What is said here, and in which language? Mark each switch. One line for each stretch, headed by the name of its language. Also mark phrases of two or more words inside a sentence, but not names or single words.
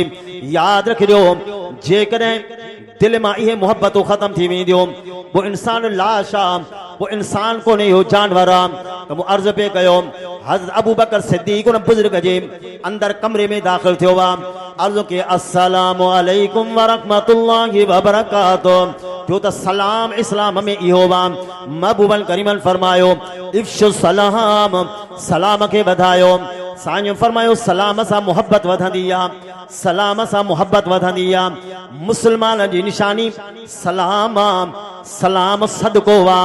Sindhi: यादि रखिजो जेकॾहिं दिल मां इहे मोहब्बतूं ख़त्म थी वेंदियूं वो इंसान लाश आहे, वो इंसान कोन्हे, इहो जानवर आहे। त मूं अर्ज़ु पे कयो हज़रत अबू बकर सिद्दीक़ उन बुज़ुर्ग जे अंदर कमरे में दाख़िल थियो आहे। अर्ज़ु के
Arabic: السلام عليكم ورحمة الله وبركاته.
Sindhi: जो त सलाम इस्लाम में इहो आहे। महबूबन करीमन फरमायो
Arabic: أفشوا السلام,
Sindhi: सलाम खे वधायो। साईं फरमायो सलाम सां मोहब्बत वधंदी आहे, सलाम सां मोहब्बत वधंदी आहे। मुस्लमान जी निशानी सलाम आहे, सलाम सदको आहे।